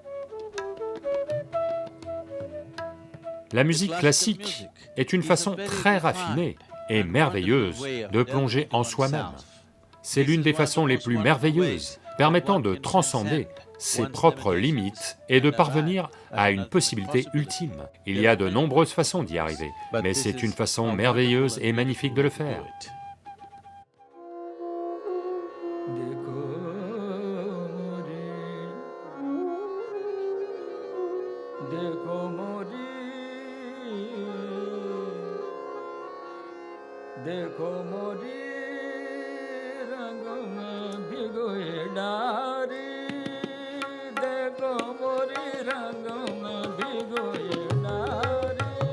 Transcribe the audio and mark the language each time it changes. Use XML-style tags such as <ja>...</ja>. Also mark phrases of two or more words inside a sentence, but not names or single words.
<fr>La musique classique est une façon très raffinée et merveilleuse de plonger en soi-même. C'est l'une des façons les plus merveilleuses, permettant de transcender ses propres limites et de parvenir à une possibilité ultime. Il y a de nombreuses façons d'y arriver, mais c'est une façon merveilleuse et magnifique de le faire.</fr> <hi>देखो मोरी रंग में भिगोए डारी, देखो मोरी रंग में भिगोए डारी,</hi>